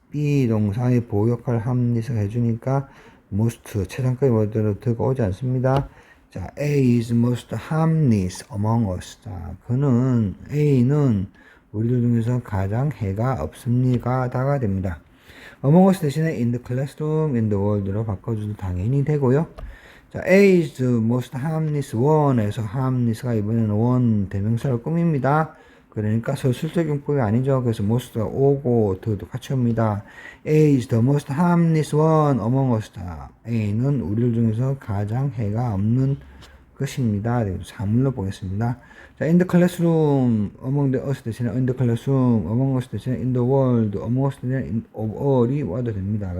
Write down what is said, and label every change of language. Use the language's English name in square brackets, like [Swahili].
[Korean] B 동사의 보호 역할 harmless가 해주니까 most 최상급의 모델로 더가 오지 않습니다. [English] 자, A is most harmless among us. [Korean] 자, A는 우리들 중에서 가장 해가 없습니다. 다가 됩니다. among us 대신에 [English] in the classroom, in the world [Korean] 로 바꿔줘도 당연히 되고요. [English] 자, A is the most harmless one에서 harmless가 [Korean] 이번에는 one 대명사를 꾸밉니다. 그러니까 서술적 용법이 아니죠. 그래서 most가 오고 더도 같이 옵니다. [English] A is the most harmless one among us. [Korean] A는 우리들 중에서 가장 해가 없는 것입니다. 사물로 보겠습니다. [English] 자, in the classroom, among the us [Korean] 대신에 [English] in the classroom, among us 대신에 in the world, among us 대신에 of all이 와도 됩니다.